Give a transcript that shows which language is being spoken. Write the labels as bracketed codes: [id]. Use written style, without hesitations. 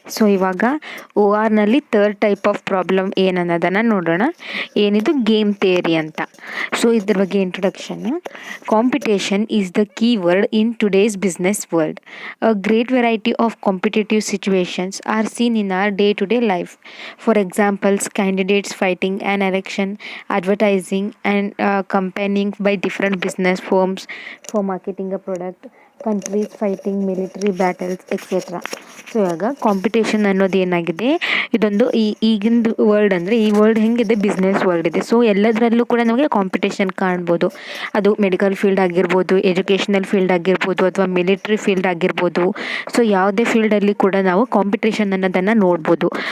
[kn] So ಇವಾಗ ORನಲ್ಲಿ third type of problem ಏನನ್ನೋದನ್ನು ನೋಡೋಣ. ಏನಿದು ಗೇಮ್ ಥಿಯರಿ ಅಂತ. ಸೊ ಇದ್ರ ಬಗ್ಗೆ introduction. [en] Competition is the key word in today's business world. A great variety of competitive situations are seen in our day to day life. For examples, candidates fighting on election, advertising and campaigning by different business firms for marketing a product, countries fighting military battles, etc. [kn] So ಇವಾಗ competition ಅನ್ನೋದು ಏನಾಗಿದೆ, ಇದೊಂದು ಈಗಿಂದು world ಅಂದರೆ ಈ world ಹೆಂಗಿದೆ, business world ಇದೆ. So ಎಲ್ಲದರಲ್ಲೂ ಕೂಡ ನಮಗೆ ಕಾಂಪಿಟೇಷನ್ ಕಾಣ್ಬೋದು. ಅದು ಮೆಡಿಕಲ್ ಫೀಲ್ಡ್ ಆಗಿರ್ಬೋದು, ಎಜುಕೇಷನಲ್ ಫೀಲ್ಡ್ ಆಗಿರ್ಬೋದು, ಅಥವಾ ಮಿಲಿಟ್ರಿ ಫೀಲ್ಡ್ ಆಗಿರ್ಬೋದು. ಸೊ ಯಾವುದೇ ಫೀಲ್ಡಲ್ಲಿ ಕೂಡ ನಾವು ಕಾಂಪಿಟೇಷನ್ ಅನ್ನೋದನ್ನು ನೋಡ್ಬೋದು.